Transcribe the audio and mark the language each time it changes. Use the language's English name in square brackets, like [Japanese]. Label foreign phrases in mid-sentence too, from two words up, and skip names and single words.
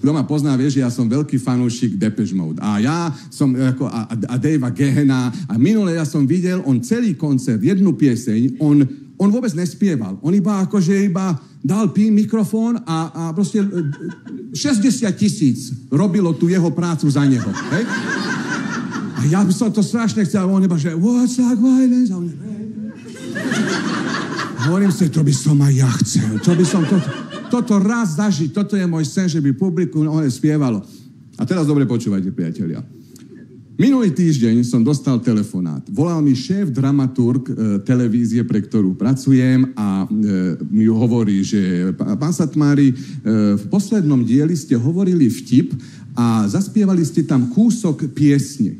[Slovak] Kto ma pozná, vie, že ja som veľký fanúšik Depeche Mode. A ja som a Davea Gehena a minule ja som videl, on celý koncert, jednu pieseň, on vôbec nespieval. On iba dal mikrofón a proste 60,000 robilo tu jeho prácu za neho, hej. A ja by som to strašne chcel, a on iba, že [English] what's like violence? [Slovak] A on, hovorím si, to by som aj ja chcel. Toto raz zažiť, toto je môj sen, že by publikum spievalo. A teraz dobre počúvajte, priatelia. Minulý týždeň som dostal telefonát. Volal mi šéf dramaturg televízie, pre ktorú pracujem a mi hovorí, že pán Satmári, v poslednom dieli ste hovorili vtip a zaspievali ste tam kúsok piesne.